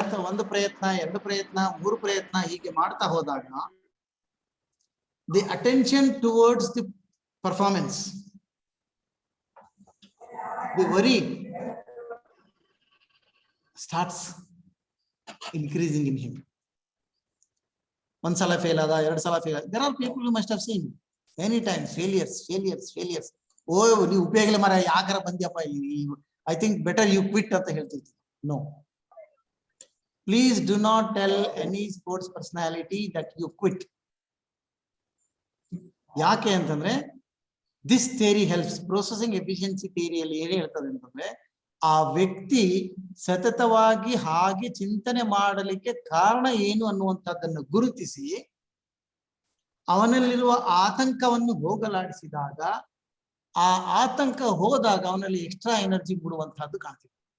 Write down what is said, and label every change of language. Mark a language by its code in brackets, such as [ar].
[kn] ಒಂದು ಪ್ರಯತ್ನ, ಎರಡು ಪ್ರಯತ್ನ, ಮೂರು ಪ್ರಯತ್ನ ಹೀಗೆ ಮಾಡ್ತಾ ಹೋದಾಗ [en] the attention towards the performance, the worry starts increasing in him. [kn] One sala fail ada, ಎರಡು ಸಲ fail. [en] There are people who must have seen many times failures. [kn] Oh, ನೀವು ಉಪಯೋಗ ಮರ ಯಾಕರ ಬಂದ್ಯಪ್ಪ, [en] I think better you quit [kn] ಅಂತ ಹೇಳ್ತಿದ್ದೆ. [en] No. Please do not tell any sports personality that you quit. [kn] ಯಾಕೆ ಅಂತಂದ್ರೆ [en] this theory helps. [kn] Processing efficiency theory ಅಲ್ಲಿ ಏನು ಹೇಳ್ತದೆ ಅಂತಂದ್ರೆ, ಆ ವ್ಯಕ್ತಿ ಸತತವಾಗಿ ಹಾಗೆ ಚಿಂತನೆ ಮಾಡಲಿಕ್ಕೆ ಕಾರಣ ಏನು ಅನ್ನುವಂಥದ್ದನ್ನು ಗುರುತಿಸಿ ಅವನಲ್ಲಿರುವ ಆತಂಕವನ್ನು ಹೋಗಲಾಡಿಸಿದಾಗ, ಆ ಆತಂಕ ಹೋದಾಗ ಅವನಲ್ಲಿ ಎಕ್ಸ್ಟ್ರಾ ಎನರ್ಜಿ ಬಿಡುವಂತಹದ್ದು ಕಾಣ್ತೀವಿ.